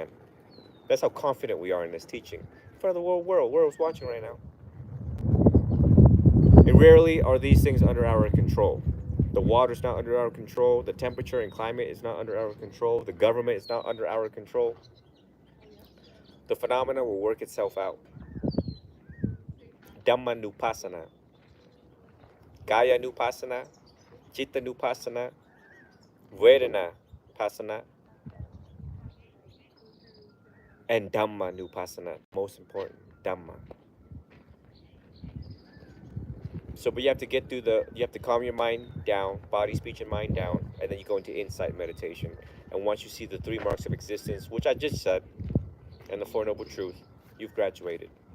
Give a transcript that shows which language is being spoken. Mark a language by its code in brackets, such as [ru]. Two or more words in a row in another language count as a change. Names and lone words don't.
[en] That's how confident we are in this teaching. In front of the whole world. World's watching right now. And rarely are these things under our control. The water's not under our control. The temperature and climate is not under our control. The government is not under our control. The phenomena will work itself out. [pi] Dhammanupassana, Kaya Nupassana, Chitta Nupassana, Vedana Passana, and Dhamma Nupassana. [en] Most important, Dhamma. So, but you have to you have to calm your mind down, body, speech, and mind down, and then you go into insight meditation. And once you see the 3 marks of existence, which I just said, and the Four Noble Truths, you've graduated.